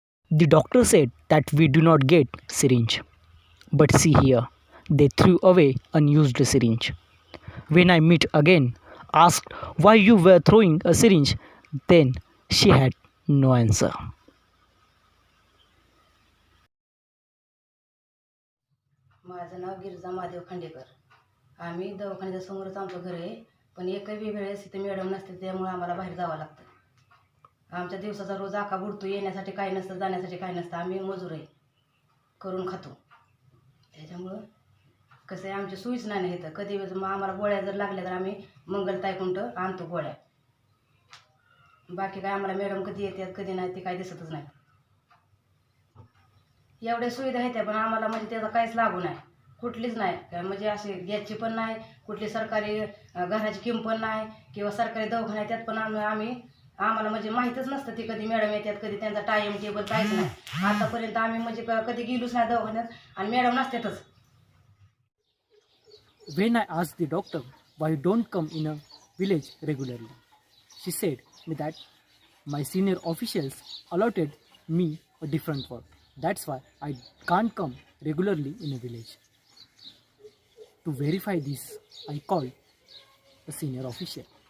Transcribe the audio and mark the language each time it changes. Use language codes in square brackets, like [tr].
[en] The doctor said that we do not get syringe. But see here, they threw away unused syringe. When I meet again, asked why you were throwing a syringe, then she had no answer. [mr] माझं नाव गिरिजा महादेव खांडेकर. आम्ही दवाखान्याच्या समोरच आमचं घर आहे, पण एकही वेळेस इथे मॅडम नसते, त्यामुळे आम्हाला बाहेर जावं लागतं. आमच्या दिवसाचा रोज आका बुडतो, येण्यासाठी काही नसतं, जाण्यासाठी काही नसतं. आम्ही मजूर आहे, करून खातो. त्याच्यामुळं कसं आहे, आमची सोयीच नाही ना इथं. कधी मग आम्हाला गोळ्या जर लागल्या तर आम्ही मंगलताईकडून आणतो गोळ्या. बाकी काय आम्हाला मॅडम कधी येतात कधी नाही ते काही दिसतच नाही. एवढ्या सुविधा आहेत पण आम्हाला म्हणजे त्याचा काहीच लागू नाही, कुठलीच नाही. म्हणजे असे गॅसची पण नाही, कुठली सरकारी घराची किंमत पण नाही किंवा सरकारी दवाखान्यात त्यात पण आम्हाला म्हणजे माहीतच नसतं ते कधी मॅडम येतात, कधी त्यांचा टाईम टेबल काहीच नाही. आतापर्यंत आम्ही म्हणजे कधी गेलोच नाही दवाखान्यात आणि मॅडम नसतातच. [en] When I asked the doctor why you don't come in a village regularly, she said me that my senior officials allotted me a different work. That's why I can't come regularly in a village. To verify this, I called a senior official.